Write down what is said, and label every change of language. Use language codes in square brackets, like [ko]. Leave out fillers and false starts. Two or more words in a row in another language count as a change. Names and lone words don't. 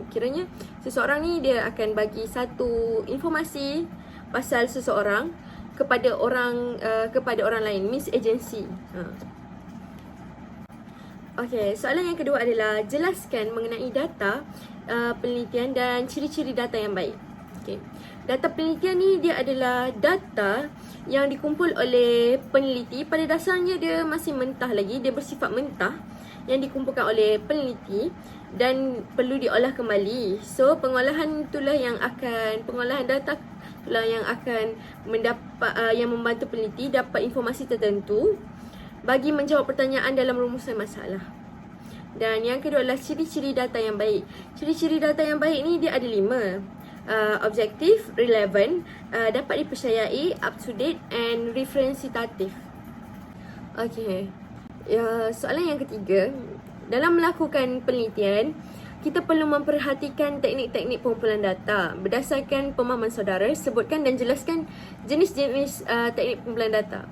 [ms] Kiranya seseorang ni dia akan bagi satu informasi pasal seseorang kepada orang lain, means agensi. Okey, soalan yang kedua adalah jelaskan mengenai data penelitian dan ciri-ciri data yang baik. Okey. Data penelitian ni dia adalah data yang dikumpul oleh peneliti. Pada dasarnya dia masih mentah lagi, dia bersifat mentah yang dikumpulkan oleh peneliti dan perlu diolah kembali. So pengolahan data itulah yang akan yang membantu peneliti dapat informasi tertentu bagi menjawab pertanyaan dalam rumusan masalah. Dan yang kedua adalah ciri-ciri data yang baik. Ciri-ciri data yang baik ni dia ada 5. Objektif, relevant, dapat dipercayai, [en] up to date and referensitatif. [ms] Okey. Soalan yang ketiga, dalam melakukan penelitian, kita perlu memperhatikan teknik-teknik pengumpulan data. Berdasarkan pemahaman saudara, sebutkan dan jelaskan jenis-jenis teknik pengumpulan data.